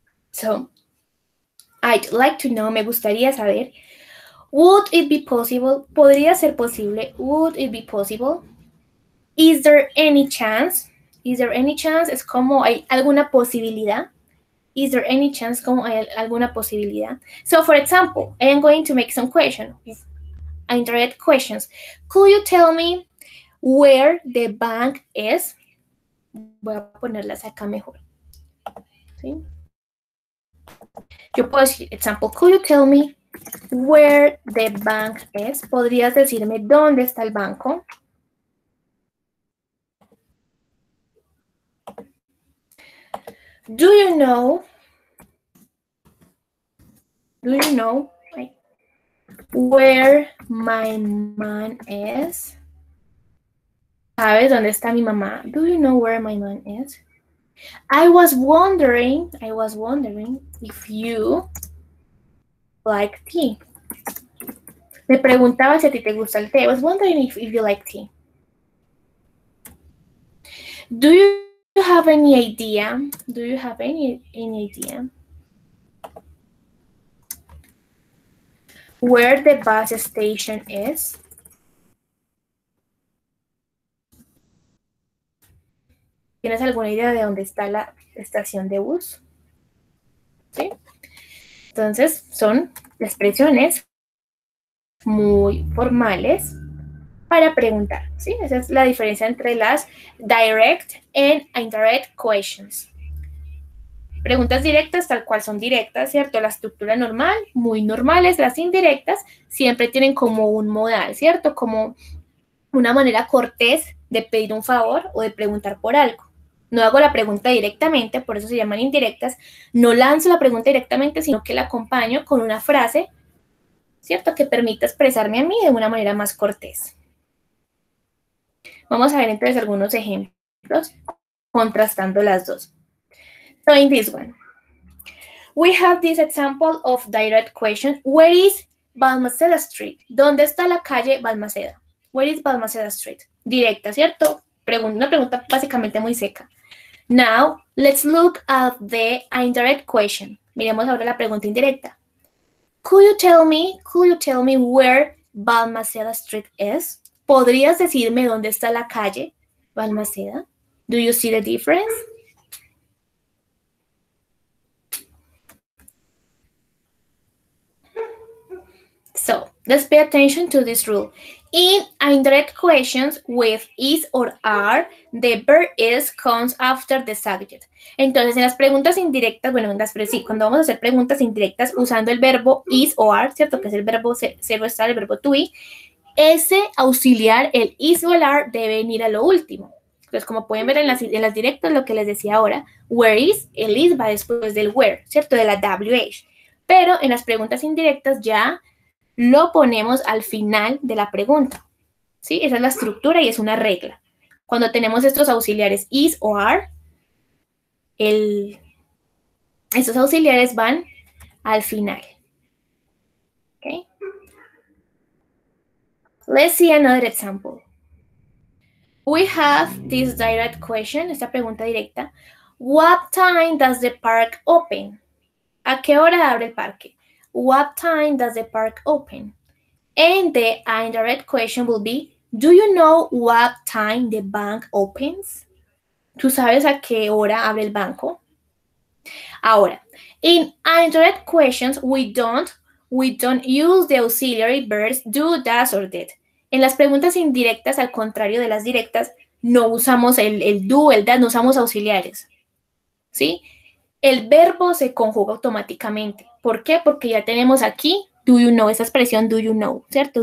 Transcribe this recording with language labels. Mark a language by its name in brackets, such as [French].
[English] So, I'd like to know, [Spanish] me gustaría saber. [English] Would it be possible? [Spanish] ¿Podría ser posible? [English] Would it be possible? Is there any chance? Is there any chance? [Spanish] Es como hay alguna posibilidad. [English] Is there any chance? [Spanish] Como hay alguna posibilidad. [English] So, for example, I am going to make some questions. Indirect questions. Could you tell me where the bank is? [Spanish] Voy a ponerlas acá mejor. ¿Sí? Yo puedo decir, [English] example, could you tell me where the bank is? [Spanish] ¿Podrías decirme dónde está el banco? [English] Do you know where my mom is? [Spanish] ¿Sabes dónde está mi mamá? [English] Do you know where my mom is? I was wondering if you like tea. [Spanish] Me preguntaba si a ti te gusta el té. [English] I was wondering if you like tea. Do you have any idea? Do you have any idea where the bus station is? [Spanish] ¿Tienes alguna idea de dónde está la estación de bus? ¿Sí? Entonces, son expresiones muy formales para preguntar, ¿sí? Esa es la diferencia entre las [English] direct and indirect questions. [Spanish] Preguntas directas tal cual son directas, ¿cierto? La estructura normal, muy normales. Las indirectas siempre tienen como un modal, ¿cierto? Como una manera cortés de pedir un favor o de preguntar por algo. No hago la pregunta directamente, por eso se llaman indirectas. No lanzo la pregunta directamente, sino que la acompaño con una frase, ¿cierto? Que permita expresarme a mí de una manera más cortés. Vamos a ver entonces algunos ejemplos contrastando las dos. [English] So in this one, we have this example of direct question. Where is Balmaceda Street? [Spanish] ¿Dónde está la calle Balmaceda? [English] Where is Balmaceda Street? [Spanish] Directa, ¿cierto? Una pregunta básicamente muy seca. [English] Now, let's look at the indirect question. [Spanish] Miremos ahora la pregunta indirecta. [English] Could you tell me where Balmaceda Street is? [Spanish] ¿Podrías decirme dónde está la calle Balmaceda? [English] Do you see the difference? So, let's pay attention to this rule. In indirect questions with is or are, the verb is comes after the subject. [Spanish] Entonces, en las preguntas indirectas, cuando vamos a hacer preguntas indirectas usando el verbo is o are, ¿cierto? Que es el verbo ser o estar, el verbo to be, ese auxiliar, el is o el are, debe venir a lo último. Entonces, como pueden ver en las directas, lo que les decía ahora, where is, el is va después del where, ¿cierto? De la WH. Pero en las preguntas indirectas ya lo ponemos al final de la pregunta, ¿sí? Esa es la estructura y es una regla. Cuando tenemos estos auxiliares is o are, estos auxiliares van al final. Okay? [English] Let's see another example. We have this direct question, [Spanish] esta pregunta directa. [English] What time does the park open? [Spanish] ¿A qué hora abre el parque? [English] What time does the park open? And the indirect question will be, do you know what time the bank opens? [Spanish] ¿Tú sabes a qué hora abre el banco? [English] Ahora, in indirect questions, we don't use the auxiliary verbs do, does, or did. [Spanish] En las preguntas indirectas, al contrario de las directas, no usamos el do, el that, no usamos auxiliares. ¿Sí? El verbo se conjuga automáticamente. ¿Por qué? Porque ya tenemos aquí do you know, esa expresión do you know, ¿cierto?